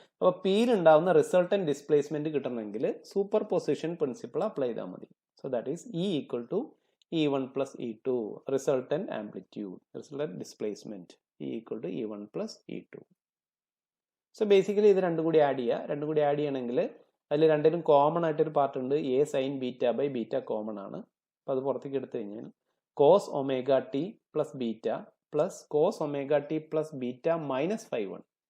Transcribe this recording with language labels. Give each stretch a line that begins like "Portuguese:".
Malayalam: അപ്പോൾ പിയിൽ ഉണ്ടാവുന്ന റിസൾട്ടന്റ് ഡിസ്പ്ലേസ്മെന്റ് കിട്ടണമെങ്കിൽ സൂപ്പർ പൊസിഷൻ പ്രിൻസിപ്പിൾ അപ്ലൈ ചെയ്താൽ മതി.
English: So that is E equal to E1 plus E2 resultant amplitude, resultant displacement E equal to E1 plus E2.
Malayalam: So basically ഇത് രണ്ടും കൂടി ആഡ് ചെയ്യുക. രണ്ടും കൂടി ആഡ് ചെയ്യണമെങ്കിൽ അതിൽ രണ്ടിലും കോമൺ ആയിട്ടൊരു പാർട്ട് ഉണ്ട്. A sign beta by beta common ആണ്. അപ്പോൾ അത് പുറത്തേക്ക് എടുത്തു കഴിഞ്ഞാൽ cos omega T plus beta plus cos omega T plus beta minus 5/1.